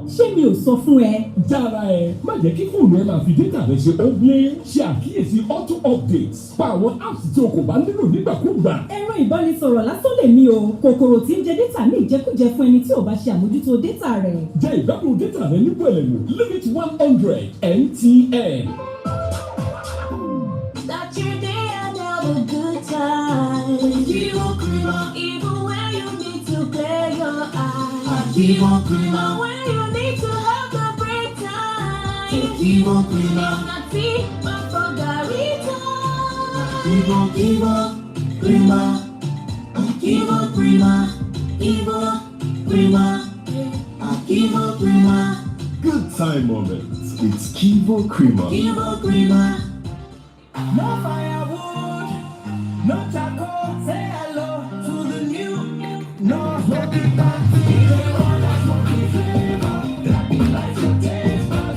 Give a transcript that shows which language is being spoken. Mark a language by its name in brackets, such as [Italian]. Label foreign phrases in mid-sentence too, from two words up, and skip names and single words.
[Yoruba] Ṣé mi ò sọ fún ẹ? jára ẹ má jẹ́ kí fóònù ẹ máa fi dátà rẹ ṣe ogle. ṣe àkíyèsí [English] auto updates [Yoruba] pa àwọn apps tí o kò bá nílò nígbàkúùgbà. Ẹ̀rọ ìbánisọ̀rọ̀ lásán lèmi o, kòkòrò tí ń jẹ dátà ní ìjẹkújẹ fún ẹni tí ò bá ṣe àmójútó dátà rẹ̀. jẹ́ ìgbádùn dátà rẹ ní pẹ̀lẹ́mù limit 100 MTN. [English] Start your day and have a good time. Kivo Krima, even when you need to clear your eyes. Kivo Krima, when you need to have a break time. Kivo Krima, not tea, but for Garita. Kivo Krima, Kivo Krima, Kivo Krima, Kivo Krima. Good time moments with Kivo Krima. Kivo Krima. No firewood, no charcoal. Say hello to the new no smoking party. Everyone that's smoking flavor, that delights your taste buds.